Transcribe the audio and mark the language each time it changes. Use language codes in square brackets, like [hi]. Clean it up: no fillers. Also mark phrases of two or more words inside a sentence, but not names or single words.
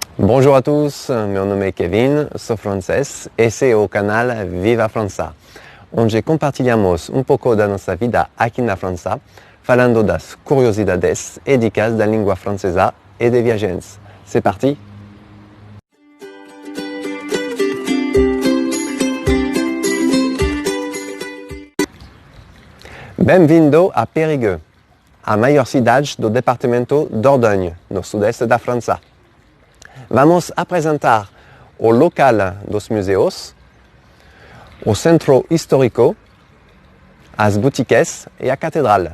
[fr] Bonjour à tous, [pt] meu nome é Kevin, sou francês, esse é o canal Viva França, onde compartilhamos pouco da nossa vida aqui na França, falando das curiosidades e dicas da língua francesa e de viagens. [fr] C'est parti! [pt] Bem-vindo a Périgueux, a maior cidade do departamento Dordogne, no sudeste da França. Vamos apresentar o local dos museus, o centro histórico, as boutiques e a catedral.